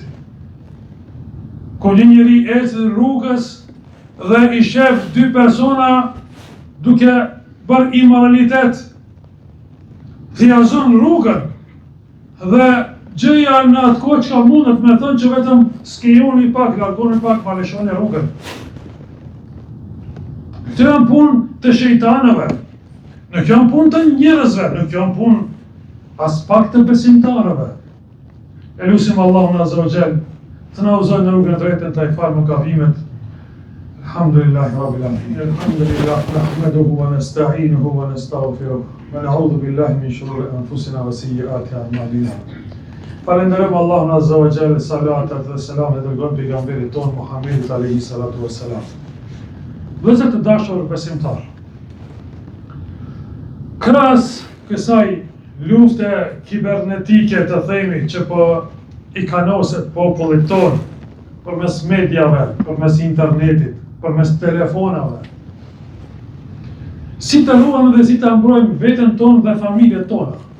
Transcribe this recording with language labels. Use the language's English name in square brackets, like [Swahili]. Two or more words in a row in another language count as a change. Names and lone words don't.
[Albanian] Ku një njeri ecë rrugës dhe i shef dy persona duke bërë imoralitet, thjazon rrugën dhe gjëja në atë kohë që ka mundet me thënë që vetëm skejoni pak, largoni pak, ma leshoni rrugën. Këtë janë punë të shejtanëve, nuk janë punë të njerëzve, nuk janë punë as pak të besimtarëve. E lusim Allahun [Arabic] عز وجل [Albanian] të na udhëzojë në rrugën e drejtë, të falë mëkavimet. [Arabic] الحمد لله رب العالمين. الحمد لله، نحمده ونستعينه ونستغفره ونعوذ بالله من شرور أنفسنا وسيئات أعمالنا. [Albanian] Falenderojmë Allahun [Arabic] عز وجل, [Albanian] salatat dhe selamet e dërgojmë pejgamberit ton Muhammedit [Arabic] عليه الصلاة والسلام. [Albanian] Vëllezër të dashur besimtar, krahas kësaj lufte kibernetike të themi që po i kanoset popullit ton përmes mediave, përmes internetit, përmes telefonave, si të ruajmë dhe si të mbrojmë veten tonë dhe familjet tona.